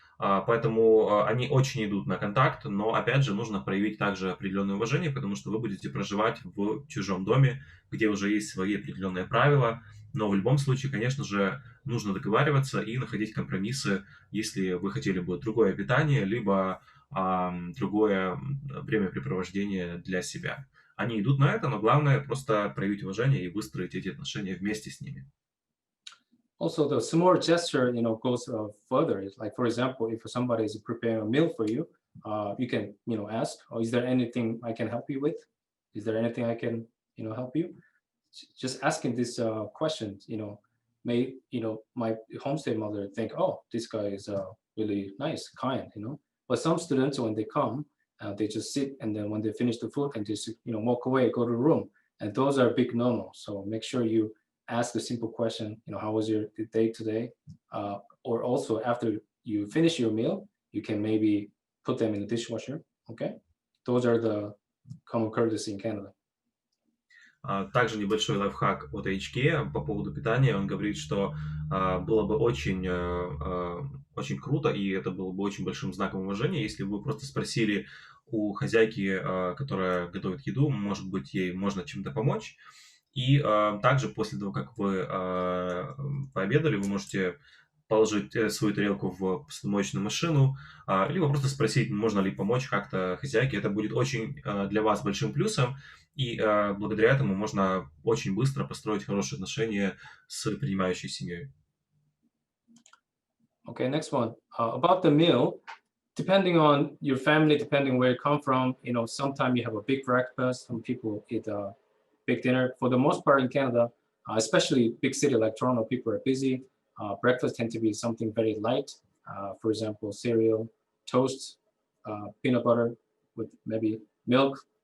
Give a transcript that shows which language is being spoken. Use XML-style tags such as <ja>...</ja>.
<ru>поэтому они очень идут на контакт, но, опять же, нужно проявить также определенное уважение, потому что вы будете проживать в чужом доме, где уже есть свои определенные правила, но в любом случае, конечно же, нужно договариваться и находить компромиссы, если вы хотели бы другое питание, либо другое времяпрепровождение для себя. Они идут на это, но главное просто проявить уважение и выстроить эти отношения вместе с ними.</ru> <en>Also, the small gesture, goes further. It's like, for example, if somebody is preparing a meal for you, you can, ask, "Oh, is there anything I can help you with? Is there anything I can, help you?" Just asking this question, may, my homestay mother think, "Oh, this guy is really nice, kind," But some students, when they come, they just sit, and then when they finish the food, and just, walk away, go to the room, and those are big no-no. So make sure you ask a simple question, how was your day today? Or also after you finish your meal, you can maybe put them in the dishwasher, okay? Those are the common courtesy in Canada.</en> <ru>Также небольшой лайфхак от HK по поводу питания. Он говорит, что было бы очень, очень круто, и это было бы очень большим знаком уважения, если бы вы просто спросили у хозяйки, которая готовит еду, может быть, ей можно чем-то помочь. И также после того, как вы пообедали, вы можете положить свою тарелку в посудомоечную машину, либо просто спросить, можно ли помочь как-то хозяйке. Это будет очень для вас большим плюсом, и благодаря этому можно очень быстро построить хорошие отношения с принимающей семьей.</ru> <en>Okay, next one. About the meal, depending on your family, depending where you come from, sometimes you have a big breakfast, some people eat a big dinner. For the most part in Canada, especially big city like Toronto, people are busy. Breakfast tend to be something very light. For example, cereal, toast, peanut butter with maybe milk.</en>